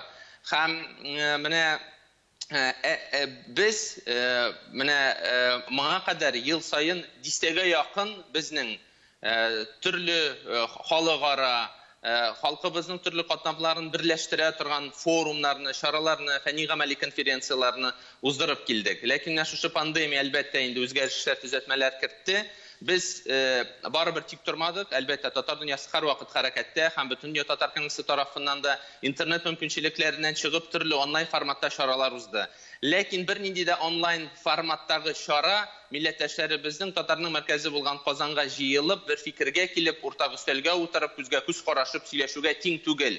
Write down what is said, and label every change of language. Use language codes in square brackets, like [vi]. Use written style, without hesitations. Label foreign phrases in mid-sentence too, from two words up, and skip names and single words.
[tt] Һәм менә без менә моңа кадәр ел сайын 10-гә якын безнең төрле халыкара, халкыбызның төрле катнамларын берләштерә торган форумнарны, чараларны, фәнни-гамәли конференцияларны уздырып килдек. Ләкин шушы пандемия әлбәттә инде үзгәрешләр, төзәтмәләр кертте. Без барыбер тик тормадык. Әлбәттә, татар дөньясы һәрвакыт хәрәкәттә, һәм бөтен дөнья татар кеңесе тарафыннан да интернет мөмкинчелекләреннән чыгып төрле онлайн форматта чаралар узды. Ләкин бернинди дә онлайн форматтагы чара милләттәшләребезнең татарның мәркәзе булган Казанга җыелып, бер фикергә килеп, уртак өстәлгә утырып, күзгә күз карашып сөйләшүгә тиң түгел.